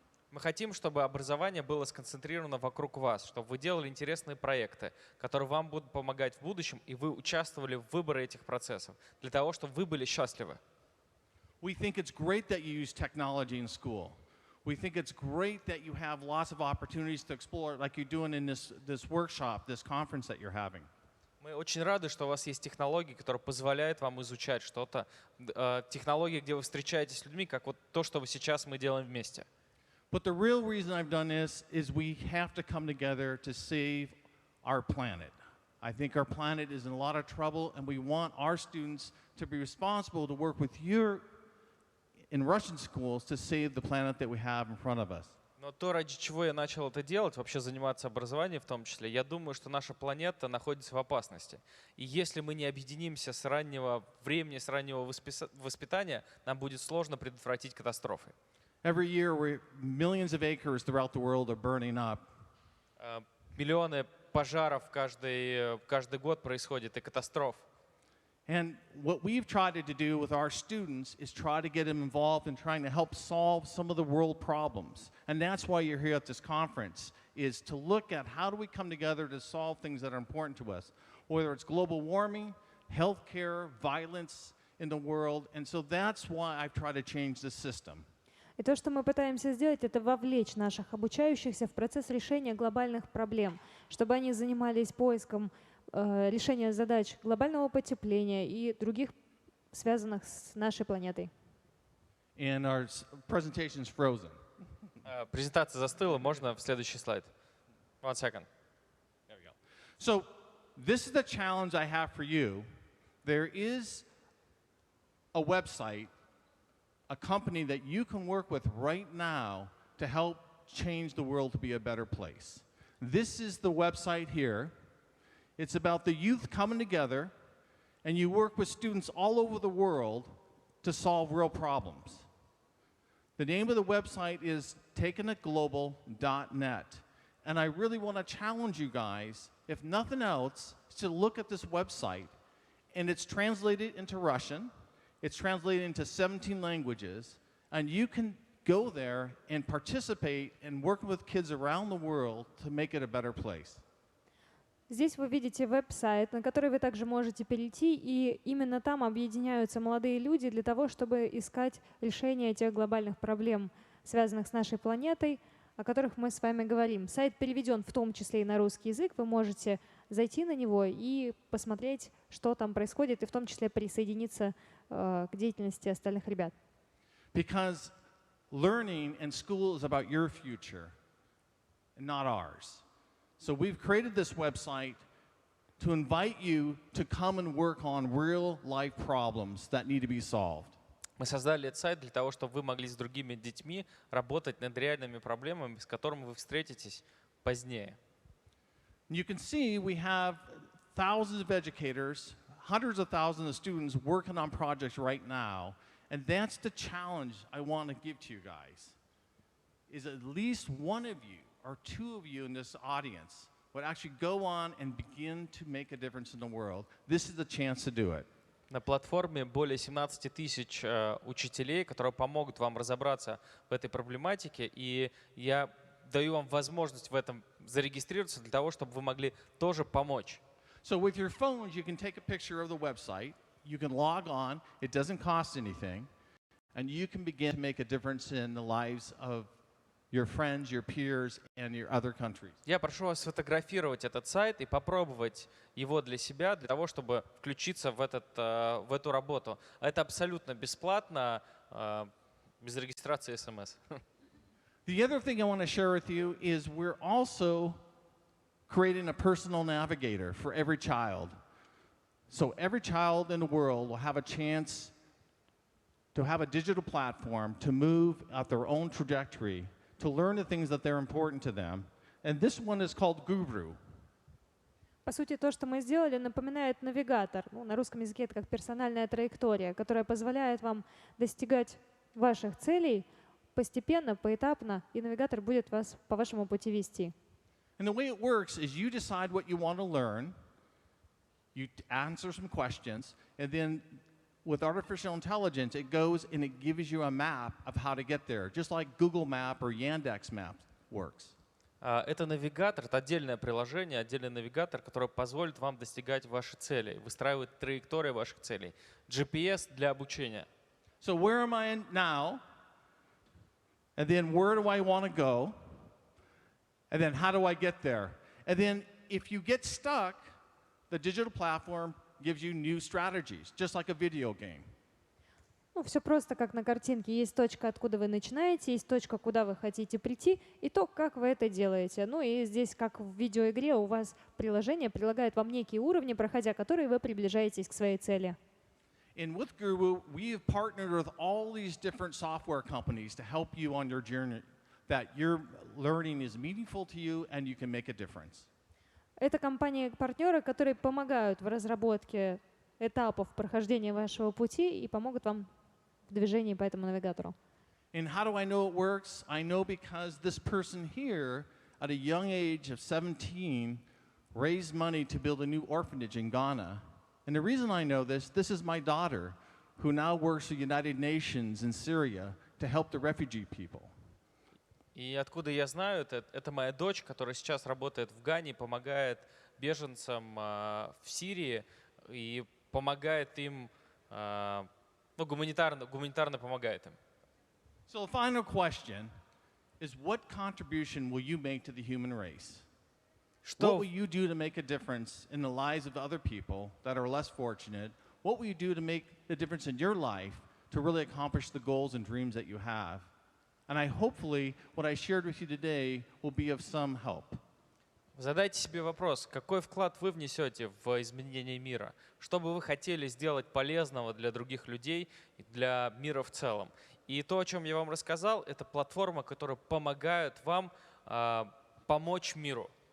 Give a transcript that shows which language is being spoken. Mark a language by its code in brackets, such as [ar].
[ru] Мы хотим, чтобы образование было сконцентрировано вокруг вас, чтобы вы делали интересные проекты, которые вам будут помогать в будущем, и вы участвовали в выборе этих процессов, для того, чтобы вы были счастливы. [en] We think it's great that you use technology in school. We think it's great that you have lots of opportunities to explore, like you're doing in this workshop, this conference that you're having. [ru] Мы очень рады, что у вас есть технологии, которые позволяют вам изучать что-то. Технологии, где вы встречаетесь с людьми, как вот то, что сейчас мы делаем вместе. [en] But the real reason I've done this is we have to come together to save our planet. I think our planet is in a lot of trouble, and we want our students to be responsible to work with you in Russian schools to save the planet that we have in front of us. [ru] Но то, ради чего я начал это делать, вообще заниматься образованием в том числе, я думаю, что наша планета находится в опасности. И если мы не объединимся с раннего времени, с раннего воспитания, нам будет сложно предотвратить катастрофы. [en] Every year, millions of acres throughout the world are burning up. [ru] Миллионы пожаров каждый год происходит и катастроф. [en] And what we've tried to do with our students is try to get them involved in trying to help solve some of the world problems. And that's why you're here at this conference, is to look at how do we come together to solve things that are important to us, whether it's global warming, healthcare, violence in the world. And so that's why I've tried to change the system. [ru] И то, что мы пытаемся сделать, это вовлечь наших обучающихся в процесс решения глобальных проблем, чтобы они занимались поиском решения задач глобального потепления и других, связанных с нашей планетой. [en] And our presentation's frozen. [ru] Презентация застыла, можно в следующий слайд. [en] One second. There we go. So this is the challenge I have for you. There is a website, a company that you can work with right now to help change the world to be a better place. This is the website here. It's about the youth coming together, and you work with students all over the world to solve real problems. The name of the website is takenitglobal.net. And I really want to challenge you guys, if nothing else, to look at this website. And it's translated into Russian. It's translated into 17 languages, and you can go there and participate in working with kids around the world to make it a better place. [ru] Здесь вы видите веб-сайт, на который вы также можете перейти, и именно там объединяются молодые люди для того, чтобы искать решение тех глобальных проблем, связанных с нашей планетой, о которых мы с вами говорим. Сайт переведен в том числе и на русский язык, вы можете зайти на него и посмотреть, что там происходит, и в том числе присоединиться к деятельности остальных ребят. [en] Because learning in school is about your future, and not ours. So we've created this website to invite you to come and work on real life problems that need to be solved. [ru] Мы создали этот сайт для того, чтобы вы могли с другими детьми работать над реальными проблемами, с которыми вы встретитесь позднее. [en] You can see we have thousands of educators, hundreds of thousands of students working on projects right now. And that's the challenge I want to give to you guys, is at least one of you or two of you in this audience would actually go on and begin to make a difference in the world. This is the chance to do it. [ru] На платформе более 17 тысяч учителей, которые помогут вам разобраться в этой проблематике. И я даю вам возможность в этом зарегистрироваться для того, чтобы вы могли тоже помочь. [en] So with your phones, you can take a picture of the website. You can log on. It doesn't cost anything. And you can begin to make a difference in the lives of your friends, your peers, and your other countries. [ru] Я прошу вас сфотографировать этот сайт и попробовать его для себя, для того, чтобы включиться в эту работу. Это абсолютно бесплатно, без регистрации СМС. [en] The other thing I want to share with you is we're also creating a personal navigator for every child. So every child in the world will have a chance to have a digital platform to move at their own trajectory, to learn the things that they're important to them. And this one is called Guru. [ru] По сути, то, что мы сделали, напоминает навигатор. Ну, на русском языке это как персональная траектория, которая позволяет вам достигать ваших целей постепенно, поэтапно, и навигатор будет вас по вашему пути вести. [en] And the way it works is you decide what you want to learn, you answer some questions, and then with artificial intelligence, it goes and it gives you a map of how to get there, just like Google Map or Yandex Map works. [ru] Это навигатор, это отдельное приложение, отдельный навигатор, который позволит вам достигать ваших целей, выстраивать траектории ваших целей. GPS для обучения. [en] So where am I now? And then where do I want to go? And then how do I get there? And then if you get stuck, the digital platform gives you new strategies, just like a video game. [ru] Ну, все просто как на картинке. Есть точка, откуда вы начинаете, есть точка, куда вы хотите прийти, и то, как вы это делаете. Ну и здесь, как в видеоигре, у вас приложение предлагает вам некие уровни, проходя которые вы приближаетесь к своей цели. [en] And with Guru, we have partnered with all these different software companies to help you on your journey, that your learning is meaningful to you and you can make a difference. [ru] Это компании-партнеры, которые помогают в разработке этапов прохождения вашего пути и помогут вам в движении по этому навигатору. [en] And how do I know it works? I know because this person here, at a young age of 17, raised money to build a new orphanage in Ghana. And the reason I know this is my daughter, who now works for the United Nations in Syria to help the refugee people. [ru] И откуда я знаю, это моя дочь, которая сейчас работает в Гане, помогает беженцам в Сирии и помогает им, ну, гуманитарно помогает им. [en] So the final question is, what contribution will you make to the human race? What will you do to make a difference in the lives of other people that are less fortunate? What will you do to make the difference in your life to really accomplish the goals and dreams that you have? And hopefully what I shared with you today will be of some help. [ru] Задайте себе вопрос, какой вклад вы внесете в изменение мира? Что бы вы хотели сделать полезного для других людей и для мира в целом? И то, о чем я вам рассказал, это платформа, которая помогает вам помочь миру.